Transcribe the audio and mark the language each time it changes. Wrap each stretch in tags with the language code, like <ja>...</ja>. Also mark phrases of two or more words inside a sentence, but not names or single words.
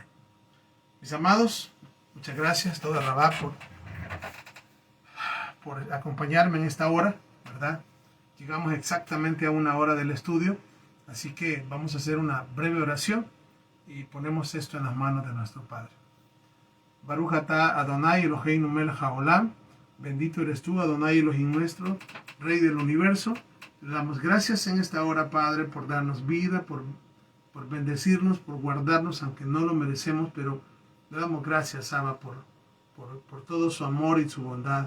<es>Mis amados, muchas gracias,</es> <he>תודה רבה,</he> <es>por acompañarme en esta hora, ¿verdad? Llegamos exactamente a una hora del estudio, así que vamos a hacer una breve oración y ponemos esto en las manos de nuestro Padre.</es> <he>ברוך אתה אדוני אלוהינו מלך העולם,</he> <es>bendito eres tú, Adonai Elohim nuestro, Rey del universo. Le damos gracias en esta hora, Padre, por darnos vida, por bendecirnos, por guardarnos, aunque no lo merecemos, pero le damos gracias, Abba, por todo su amor y su bondad.</es>